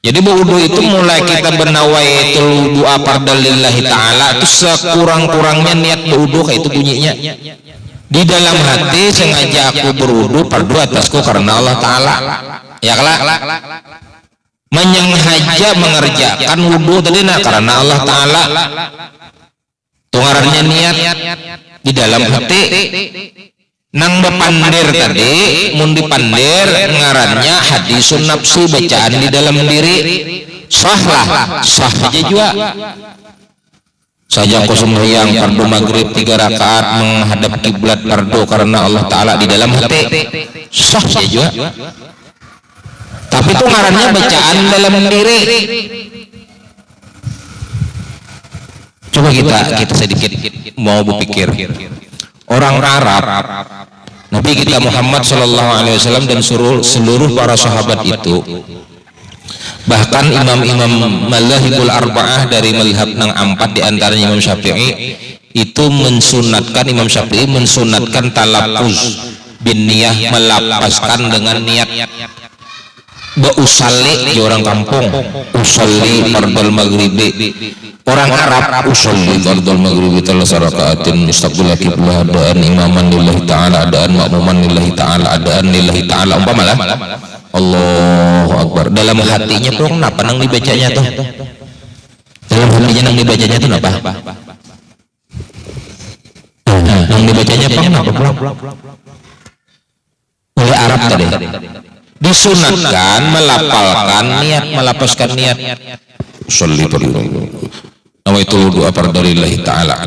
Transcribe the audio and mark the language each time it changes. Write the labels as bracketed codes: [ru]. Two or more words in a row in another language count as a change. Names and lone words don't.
[id] Jadi berwudu itu mulai kita [ar] نويت الوضوء فرضا لله تعالى [id] itu sekurang-kurangnya niat berwudu kayak itu bunyinya. Di dalam hati sengaja aku berwudu fardu atasku karena Allah Ta'ala. Ya kelak. Menyengaja mengerjakan wudu tadi karena Allah Ta'ala. Tungarannya niat di dalam hati. [bjn] Nang bepandir tadi mun dipandir ngarannya [ar] حديث النفس [bjn] bacaan di dalam diri sah aja juga saja aku sembahyang fardu maghrib 3 rakaat menghadap kiblat fardu karena Allah Ta'ala di dalam hati sah aja juga, tapi itu ngarannya bacaan dalam diri. [id] Coba kita sedikit mau berpikir. Orang Arab, Nabi kita Muhammad SAW dan seluruh para sahabat itu, bahkan imam-imam [ar] المذاهب الأربعة [id] dari mazhab nang 4 diantaranya Imam Syafi'i itu mensunatkan, Imam Syafi'i mensunatkan [ar] التلفظ بالنية, [id] melapaskan dengan niat usalli di orang kampung, [ar] أصلي فرض المغرب. [id] Orang Arab [ar] أصلي فرض المغرب ثلاث ركعات مستقبل القبلة أداء إماما لله تعالى أداء مأموما لله تعالى أداء لله تعالى umpamalah الله أكبر. [bjn] Dalam hatinya tuh kenapa nang dibacanya tuh? Dalam hatinya nang dibacanya tuh kenapa? Nang dibacanya apa kenapa? [id] Oleh Arab tadi disunatkan melapalkan niat, melapaskan niat [ar] أصلي فرض نويت الوضوء فرضا لله تعالى.